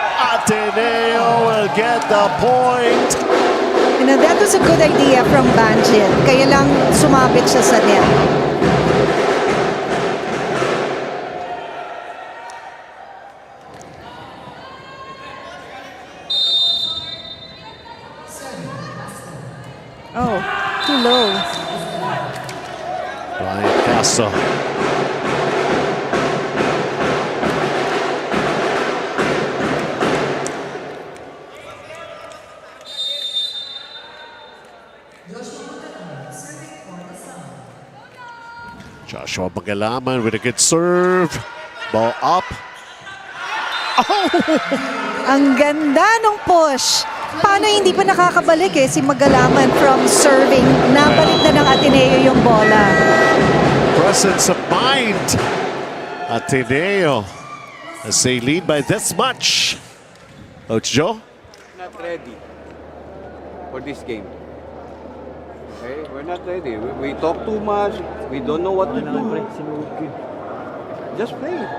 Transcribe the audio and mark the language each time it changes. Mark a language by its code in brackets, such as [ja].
[en] Ateneo will get the point. You know, that was a good idea from Banjit. [tl] Kaya lang sumabit siya sa net. [en] Oh, too low. Brian Castro. Joshua Magalaman with a good serve. Ball up. [tl] Ang ganda ng push. Paano hindi pa nakakabalik si Magalaman from serving? Nabalik na ng Ateneo yung bola. [en] Presence of mind. Ateneo as they lead by this much. Coach Joe? Not ready for this game. Okay, we're not ready. We talk too much. We don't know what to do. Just play.